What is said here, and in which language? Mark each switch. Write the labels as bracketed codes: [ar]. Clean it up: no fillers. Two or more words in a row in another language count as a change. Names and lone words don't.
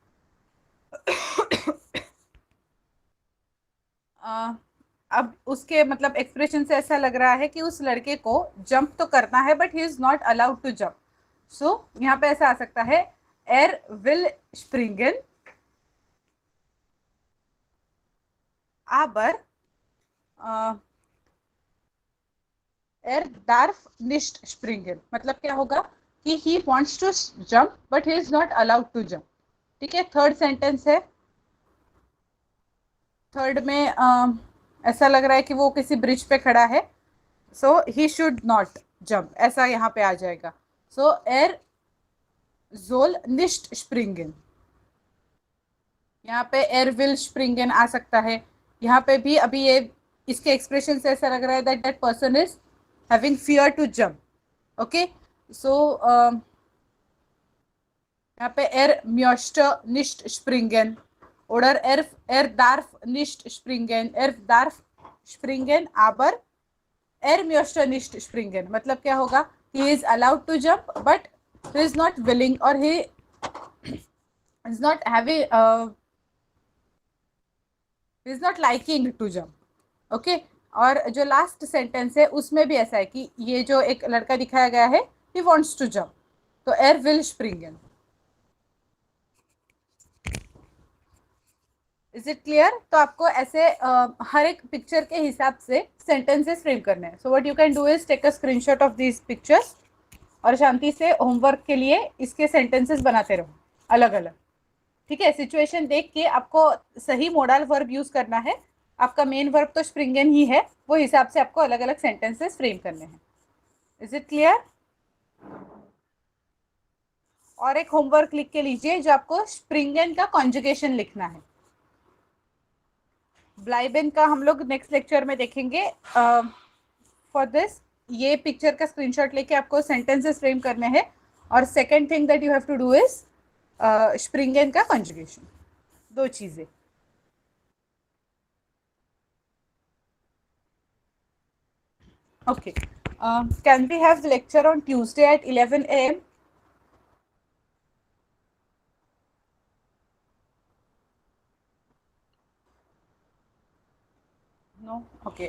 [hi] अब उसके मतलब एक्सप्रेशन से ऐसा लग रहा है कि उस लड़के को जंप तो करना है [en] but he is not allowed to jump. [hi] सो यहाँ पे ऐसा आ सकता है, [de] er will springen aber er darf nicht springen। [hi] मतलब क्या होगा कि [en] he wants to jump but he is not allowed to jump। [hi] ठीक है, [en] third sentence [hi] है। थर्ड में ऐसा लग रहा है कि वो किसी ब्रिज पे खड़ा है, [en] सो he should not jump, [hi] ऐसा यहाँ पे आ जाएगा। [de] सो er soll nicht springen, [hi] यहाँ पे [de] er will springen [hi] आ सकता है। यहाँ पे भी अभी ये इसके एक्सप्रेशन से ऐसा लग रहा है [en] that person is having fear to jump. [de] ओके, सो [hi] यहाँ पे [de] er müsste nicht springen, oder er darf nicht springen, er darf springen aber er möchte nicht springen। [hi] मतलब क्या होगा, [en] he is allowed to jump but he is not willing or he is not having he is not liking to jump। [hi] okay, और जो [en] last sentence [hi] है उसमें भी ऐसा है कि ये जो एक लड़का दिखाया गया है, [en] he wants to jump, [hi] तो [de] er will springen. [en] is it clear? [hi] तो आपको ऐसे हर एक पिक्चर के हिसाब से [en] sentences frame [hi] करने हैं। [en] so what you can do is take a screenshot of these pictures [hi] और शांति से होमवर्क के लिए इसके सेंटेंसेस बनाते रहो अलग अलग। ठीक है, सिचुएशन देख के आपको सही [en] modal verb [hi] यूज करना है। आपका [en] main verb [hi] तो स्प्रिंगन ही है, वो हिसाब से आपको अलग अलग [en] sentences frame [hi] करने हैं। [en] is it clear? [hi] और एक होमवर्क लिख के लीजिए जो आपको स्प्रिंगन का कॉन्जुगेशन लिखना है। ब्लाइबेन का हम लोग [en] next lecture [hi] में देखेंगे। [en] for this [hi] ये पिक्चर का स्क्रीनशॉट लेके आपको [en] sentences frame [hi] करने हैं। [en] और second thing that you have to do is स्प्रिंगन का कॉन्जुगेशन। [hi] दो चीजें। Okay. [en] Can we have the lecture on Tuesday at 11 a.m.? No? Okay.